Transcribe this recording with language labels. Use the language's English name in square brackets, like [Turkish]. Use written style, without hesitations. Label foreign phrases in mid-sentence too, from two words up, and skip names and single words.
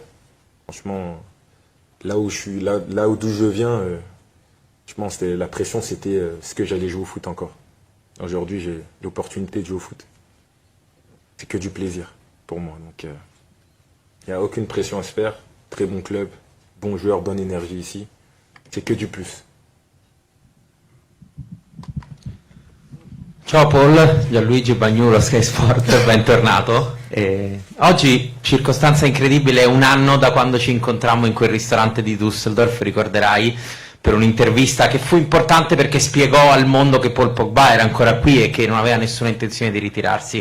[French] Franchement, là où d'où je viens, je pense que la pression, c'était ce que j'allais jouer au foot encore. Aujourd'hui, j'ai l'opportunité de jouer au foot. C'est que du plaisir pour moi. Donc, il n'y a aucune pression à se faire. Très bon club, bon joueur, bonne énergie ici. C'est que du plus. [Italian] Ciao Paul, Gianluigi Bagnulo, Sky Sport, bentornato. Oggi, circostanza incredibile, è un anno da quando ci incontrammo in quel ristorante di Düsseldorf, ricorderai, per un'intervista che fu importante perché spiegò al mondo che Paul Pogba era ancora qui e che non aveva nessuna intenzione di ritirarsi.